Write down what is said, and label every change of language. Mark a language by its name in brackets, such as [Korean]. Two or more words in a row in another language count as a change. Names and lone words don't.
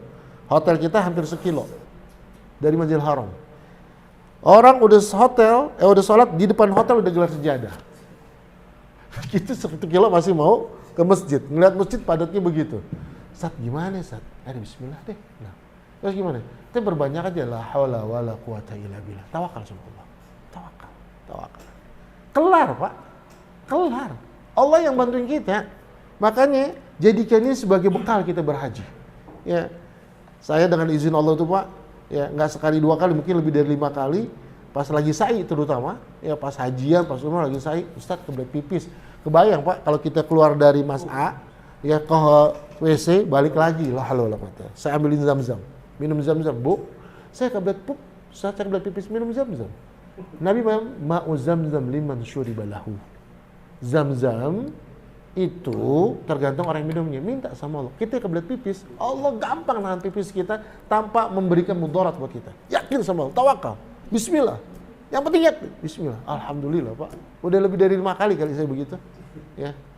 [Indonesian] Hotel kita hampir 1 kilo dari Masjidil Haram. Orang udah udah sholat di depan hotel udah gelar sejadah. Kita 1 kilo masih mau ke masjid. Ngeliat masjid padatnya begitu. Ustaz gimana Ustaz? Ada bismillah deh. Nah, terus gimana? Kita berbanyak aja [Arabic] لا حول ولا قوة إلا بالله. [Indonesian] Tawakal sama Allah. Tawakal. Kelar Pak. Kelar. Allah yang bantuin kita. Makanya jadikan ini sebagai bekal kita berhaji. Ya. Saya dengan izin Allah itu Pak, ya nggak sekali 2 kali, mungkin lebih dari 5 kali. Pas lagi sa'i terutama, ya pas hajian, pas umrah lagi sa'i, Ustaz kebelet pipis. Kebayang Pak, kalau kita keluar dari Mas'a, ya ke WC, balik lagi. Lah halo lah Pak. Saya ambilin Zam-Zam. minum zam-zam. Bu, saya kebelet pup, saya kebelet pipis, minum zam-zam. [Arabic] Nabi ماء زمزم لما شرب له. [Indonesian] Zam-zam itu tergantung orang yang minumnya. Minta sama Allah. Kita kebelet pipis, Allah gampang nahan pipis kita tanpa memberikan mudarat buat kita. Yakin sama Allah, tawakal. Bismillah. Yang penting yakin. Bismillah. Alhamdulillah, Pak. Udah lebih dari 5 kali saya begitu. Ya.